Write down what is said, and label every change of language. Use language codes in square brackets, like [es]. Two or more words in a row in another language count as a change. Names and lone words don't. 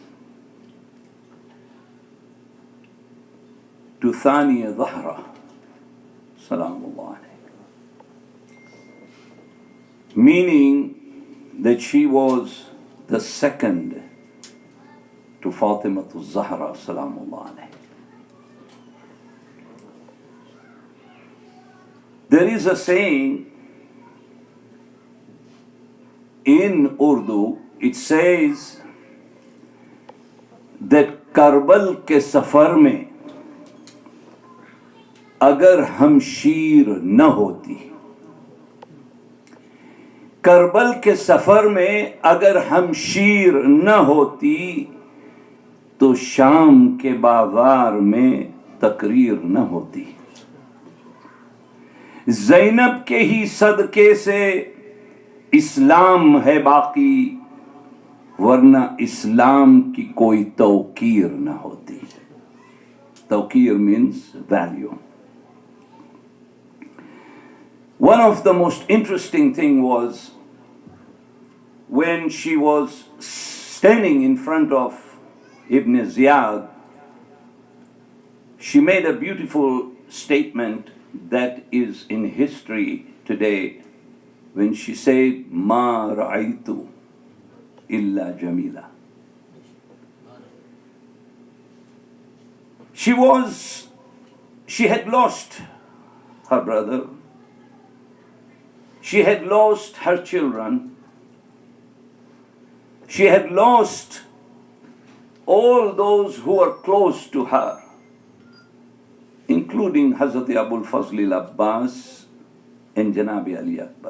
[en] to Thania Zahra, [ar] سلام الله عليه, [en] meaning that she was the second to Fatima Zahra, [ar] سلام الله عليه. [en] There is a saying in Urdu, it says [ur] that کربل کے سفر میں اگر ہمشیر نہ ہوتی، کربل کے سفر میں اگر ہمشیر نہ ہوتی تو شام کے بازار میں تقریر نہ ہوتی. زینب کے ہی صدقے سے اسلام ہے باقی، ورنہ اسلام کی کوئی توقیر نہ ہوتی. [en] Tawqir means value. One of the most interesting thing was when she was standing in front of Ibn Ziyad, she made a beautiful statement that is in history today when she said, [ar] ما رأيت إلا جميلا. [en] She had lost her brother, She had lost her children. She had lost all those who were close to her, including Hazrat Abul Fazl al-Abbas and Janabi Ali Akbar.